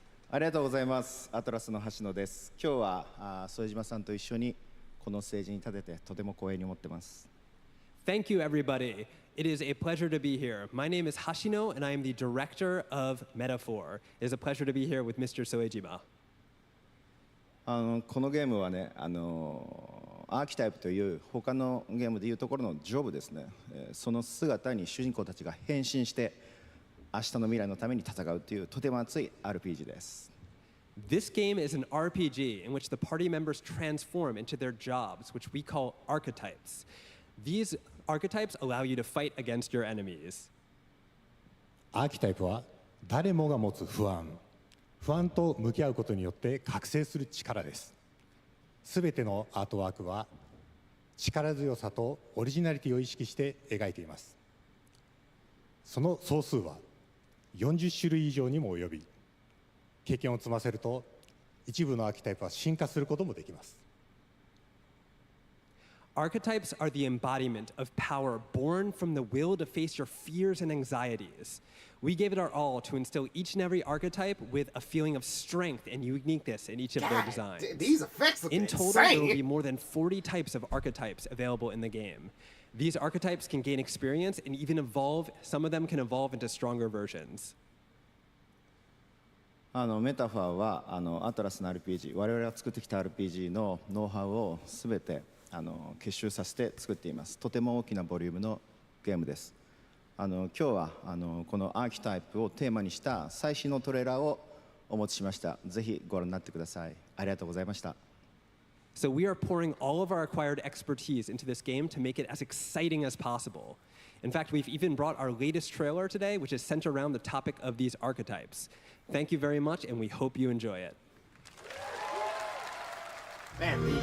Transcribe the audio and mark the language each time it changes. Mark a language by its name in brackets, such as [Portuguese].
[Japanese] ありがとうございます。アトラスの橋野です。今日は副島さんと一緒にこのステージに立ててとても光栄に思ってます。 [English] Thank you, everybody. It is a pleasure to be here. My name is Hashino, and I am the director of Metaphor. It is a pleasure to be here with Mr. Soejima. [Japanese] このゲームはね、アーキタイプという他のゲームでいうところのジョブですね。その姿に主人公たちが変身して明日の未来のために戦うというとても熱い RPG です。 [English] This game is an RPG in which the party members transform into their jobs, which we call archetypes. These archetypes allow you to fight against your enemies. [Japanese] アーキタイプは誰もが持つ不安、不安と向き合うことによって覚醒する力です。すべてのアートワークは力強さとオリジナリティを意識して描いています。その総数は40種類以上にも及び、経験を積ませると一部のアーキタイプは進化することもできます。 [English] Archetypes are the embodiment of power born from the will to face your fears and anxieties. We gave it our all to instill each and every archetype with a feeling of strength and uniqueness in each of their designs. These effects look In total, insane. there will be more than 40 types of archetypes available in the game. These archetypes can gain experience and even evolve. Some of them can evolve into stronger versions. [Japanese] メタファーはアトラスの RPG、我々が作ってきた RPG のノウハウをすべて結集させて作っています。とても大きなボリュームのゲームです。今日はこのアーキタイプをテーマにした最新のトレーラーをお持ちしました。ぜひご覧になってください。ありがとうございました。 [English] So we are pouring all of our acquired expertise into this game to make it as exciting as possible. In fact, we've even brought our latest trailer today, which is centered around the topic of these archetypes. Thank you very much, and we hope you enjoy it. Man.